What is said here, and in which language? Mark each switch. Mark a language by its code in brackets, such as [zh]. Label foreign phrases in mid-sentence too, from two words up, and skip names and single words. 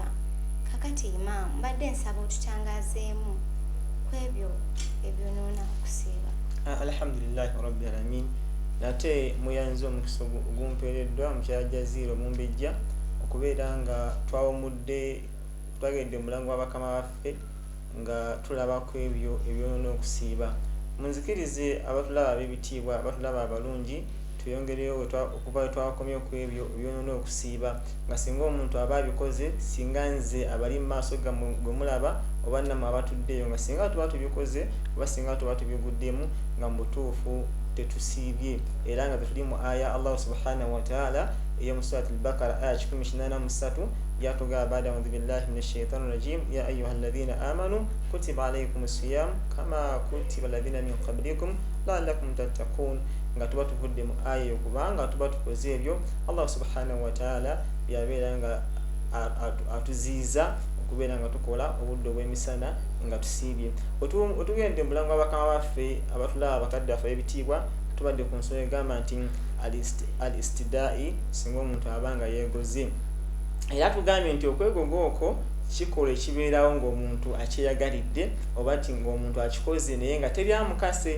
[lg] Kakati Imam mbadde nsaba otutangazeemu ku ebyo ebyonoona okusiiba. [ar] الحمد لله رب العالمين. [lg] Nate muyanze omukisa ogumpeereddwa mukyala JAZIRA OMUBEJJA okubeera nga twawumudde twagedde mulango w'abakama baffe nga tulaba ku ebyo ebyonoona okusiiba. Munzikirize abatulaba ab'ebitiibwa, abatulaba abalungi, tuyongereyo okuva twakomye ku ebyo ebyonoona okusiiba nga singa omuntu aba abikoze, singa nze abali mu maaso gwe mulaba oba nammwe abatuddeyo nga singa tuba tubikoze oba singa tuba tubiguddemu nga mu butuufu tetusiibye, era nga tuli mu aya [ar] الله سبحانه وتعالى [lg] eyo mu surati al-Baqara aya 183 yatugamba baada [ar] أعوذ بالله من الشيطان الرجيم يا أيها الذين آمنوا كتب عليكم الصيام كما كتب على الذين من قبلكم لعلكم تتقون. [lg] Nga tuba tuvudde mu aya eyo kubanga tuba tukoze ebyo [ar] الله سبحانه وتعالى [lg] yabeera nga atuziiza okubeera nga tukola obudde obw'emisana nga tusiibye. Otugende mu mulango w'abakama baffe abatulaba abakadde baffe ebitiibwa tubadde ku nsonga egamba nti al-istidai singa omuntu abanga yeegoze, era tugambye nti okwegoga okwo kikola ekibeerawo ng'omuntu akyeyagalidde oba nti ng'omuntu akikoze naye nga tebyamukase.